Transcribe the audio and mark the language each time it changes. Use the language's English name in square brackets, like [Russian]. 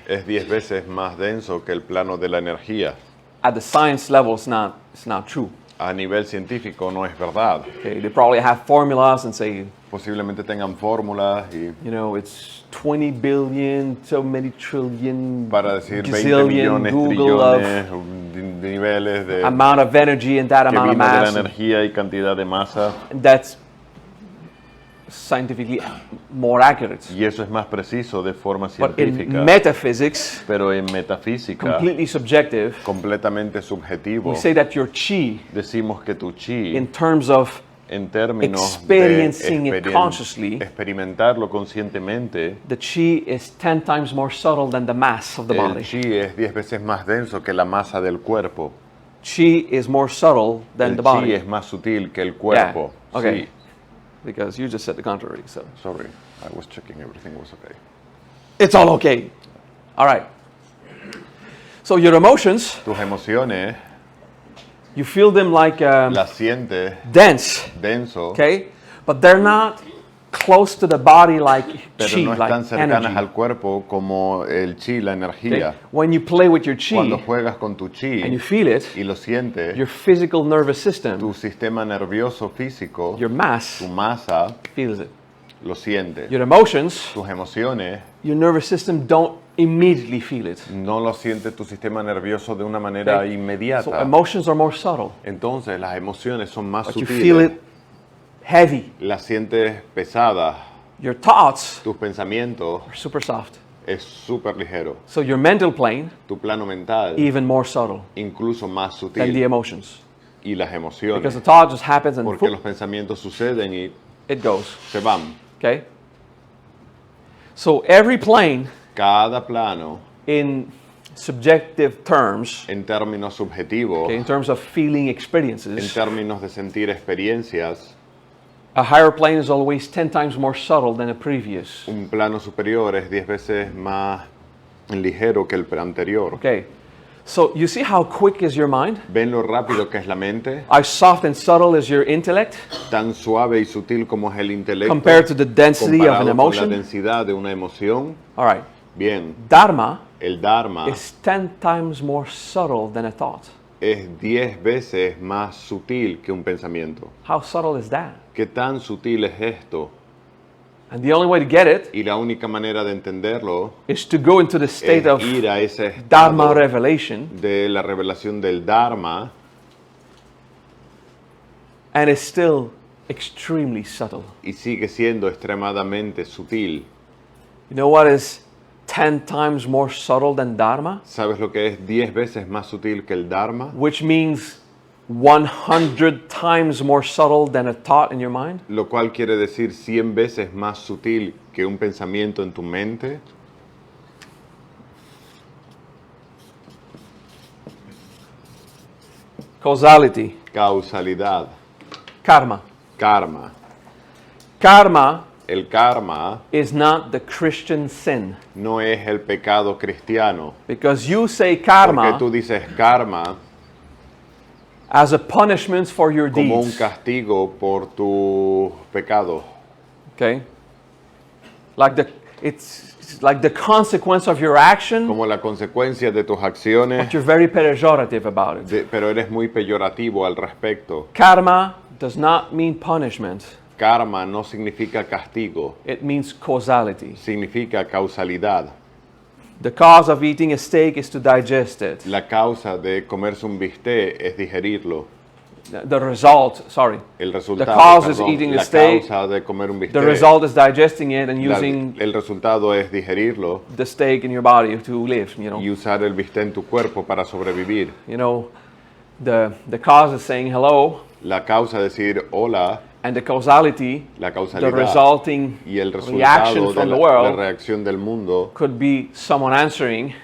[Spanish] es 10 veces más denso que el plano de la energía. [English] At the science level, it's not true. [Spanish] A nivel científico no es verdad. [English] Okay, they probably have formulas and say, [Spanish] Posiblemente tengan fórmulas y [English] it's 20 billion, so many trillion, [Spanish] para decir 20 [English] gazillion, [Spanish] millones, [English] Google of [Spanish] trillones, de niveles de [English] amount of energy and that [Spanish] que [English] amount of [Spanish] vino de la [English] mass. [Spanish] energía y cantidad de masa. [English] And that's scientifically more accurate. [Spanish] Y eso es más preciso de forma [English] But in [Spanish] científica. [English] metaphysics, [Spanish] Pero en metafísica, [English] completely subjective, [Spanish] completamente subjetivo, [English] we say that your chi, [Spanish] decimos que tu chi, [English] in terms of [Spanish] en términos [English] experiencing it consciously, [Spanish] experimentarlo conscientemente, [English] the chi is 10 times more subtle than the mass of the [Spanish] el [English] body. [Spanish] chi es 10 veces más denso que la masa del cuerpo. [English] Chi is more subtle than [Spanish] El [English] the [Spanish] chi [English] body. [Spanish] es más sutil que el cuerpo. [English] Yeah, okay. [Spanish] Sí. [English] Because you just said the contrary. So Sorry, I was checking everything was okay. It's all okay. All right. So your emotions, [Spanish] Tus emociones [English] you feel them like [Spanish] las sientes [English] dense, [Spanish] denso, [English] okay? But they're not close to the body like [Spanish] pero [English] chi, [Spanish] no están [English] like [Spanish] cercanas [English] energy. [Spanish] al cuerpo como el chi, la [English] Okay? [Spanish] energía. [English] When you play with your [Spanish] Cuando [English] chi [Spanish] juegas con tu chi [English] and you feel it, [Spanish] y lo sientes, [English] your physical nervous system, [Spanish] tu sistema nervioso físico, [English] your mass, [Spanish] tu masa, [English] feels it. [Spanish] lo siente. [English] Your emotions, [Spanish] Tus emociones [English] your nervous system don't immediately feel it. [Spanish] no lo siente tu sistema nervioso de una manera [English] Okay? So [Spanish] inmediata. [English] emotions are more subtle, [Spanish] Entonces las emociones son más [English] but you feel [Spanish] sutiles. [English] it heavy. [Spanish] Las sientes pesadas. [English] Your thoughts [Spanish] Tus pensamientos [English] are super soft. [Spanish] es súper ligero. [English] So your mental plane, [Spanish] Tu plano mental [English] even more subtle [Spanish] incluso más [English] than the [Spanish] sutil. [English] emotions. [Spanish] Y las [English] Because [Spanish] emociones. [English] the thought just happens and [Spanish] Porque [English] whoop, [Spanish] los pensamientos suceden y [English] it goes. [Spanish] se van. [English] Okay? So every plane [Spanish] Cada plano, [English] in subjective terms, [Spanish] en términos subjetivos, [English] okay, in terms of feeling [Spanish] en [English] experiences, [Spanish] términos de sentir experiencias, [English] a higher plane is always 10 times more subtle than a previous. [Spanish] un plano superior es 10 veces más ligero que el anterior. [English] Okay. So you see how quick is your mind? [Spanish] ¿Ven lo rápido que es la mente? [English] How soft and subtle is your intellect [Spanish] Tan suave y sutil como es el intelecto [English] compared to the density of an [Spanish] comparado con la [English] emotion? [Spanish] densidad de una emoción. [English] All right. [Spanish] Bien, [English] Dharma [Spanish] el Dharma [English] is 10 times more subtle than a thought. [Spanish] es 10 veces más sutil que un pensamiento. [English] How subtle is that? [Spanish] ¿Qué tan sutil es esto? [English] And the only way to get it [Spanish] Y la única manera de entenderlo [English] is to go into the state [Spanish] es [English] of [Spanish] ir a ese [English] Dharma [Spanish] estado [English] revelation, [Spanish] de la revelación del Dharma, [English] and it's still extremely subtle. [Spanish] y sigue siendo extremadamente sutil. [English] You know what is 10 times more subtle than Dharma? [Spanish] ¿Sabes lo que es 10 veces más sutil que el Dharma? [English] Which means 100 times more subtle than a thought in your mind? [Spanish] Lo cual quiere decir 100 veces más sutil que un pensamiento en tu mente. [English] Causality, [Spanish] Causalidad, [English] karma. [Spanish] karma. [English] Karma [Spanish] El karma [English] is not the Christian sin. [Spanish] no es el pecado cristiano. [English] Because you say [Spanish] Porque [English] karma [Spanish] tú dices karma [English] as a punishment for your [Spanish] como un [English] deeds. [Spanish] castigo por tu pecado. [English] Okay? It's like the consequence of your action, [Spanish] Como la consecuencia de tus acciones, [English] but you're very pejorative about it. [Spanish] pero eres muy peyorativo al respecto. [English] Karma does not mean punishment. [Spanish] Karma no significa castigo, [English] It means causality. [Spanish] significa causalidad. [English] The cause of eating a steak is to digest it. [Spanish] La causa de comerse un bistec es digerirlo. [English] The result, sorry, [Spanish] El [English] the [Spanish] resultado, [English] cause is [Spanish] perdón, [English] eating the [Spanish] la [English] steak. [Spanish] causa de comer un [English] The [Spanish] bistec, [English] result is digesting it and using [Spanish] el resultado es digerirlo [English] the steak in your body to live, you know. [Spanish] y usar el bistec en tu cuerpo para sobrevivir. [English] You know, the cause is saying hello, [Spanish] La causa es decir hola, [English] and the causality, [Spanish] la [English] the [Spanish] causalidad [English] resulting [Spanish] y el [English] reaction [Spanish] resultado de [English] from the [Spanish] la [English] world [Spanish] reacción del mundo [English] could be someone answering,